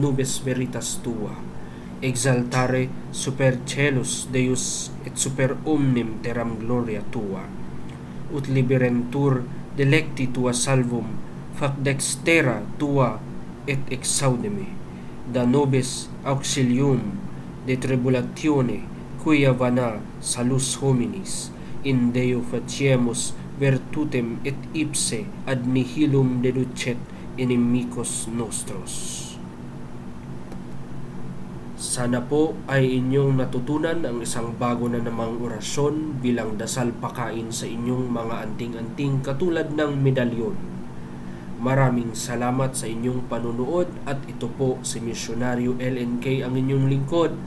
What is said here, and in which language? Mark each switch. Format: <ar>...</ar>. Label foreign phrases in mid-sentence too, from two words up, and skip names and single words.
<la>nubes veritas tua, exaltare super celus Deus et super omnem terram gloria tua, ut liberentur delecti tua salvum fac dextera tua et exaudime, da nobis auxilium de tribulatione quia vana salus hominis, in Deo faciemus virtutem et ipse ad nihilum deducet inimicos nostros.</la> <tl>Sana po ay inyong natutunan ang isang bago na namang orasyon bilang dasal pakain sa inyong mga anting-anting katulad ng medalyon. Maraming salamat sa inyong panunood at ito po si Misyonaryo LNK ang inyong lingkod.</tl>